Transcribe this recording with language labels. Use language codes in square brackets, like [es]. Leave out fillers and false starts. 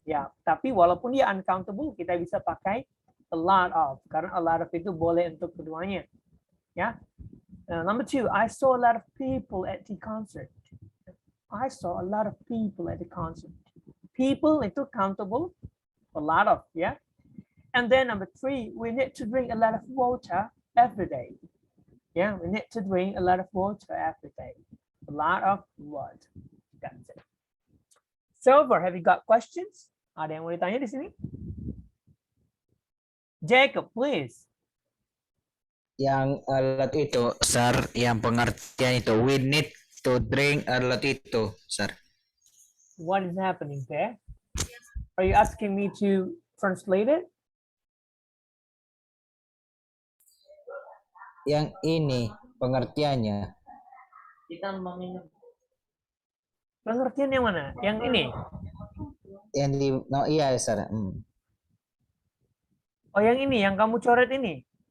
[id] Ya, tapi walaupun dia uncountable, kita bisa pakai a lot of, karena a lot of itu boleh untuk keduanya. Ya. [en] Number 2, I saw a lot of people at the concert. I saw a lot of people at the concert. People [id] itu [en] countable, a lot of, ya. And then number 3, we need to drink a lot of water every day. Yeah, we need to drink a lot of water every day. A lot of water. That's it. So far, have you got questions? [id] Ada yang mau ditanya di sini? [en] Jacob, please. [id] Yang alat itu, sir, yang pengertian itu, [en] we need to drink [id] alat itu, sir. [en] What is happening there? Are you asking me to translate it? [id] Yang ini pengertiannya. Kita meminum. Pengertian yang mana? Yang ini? Yang di, no, iya, sir. Oh, yang ini, yang kamu coret ini?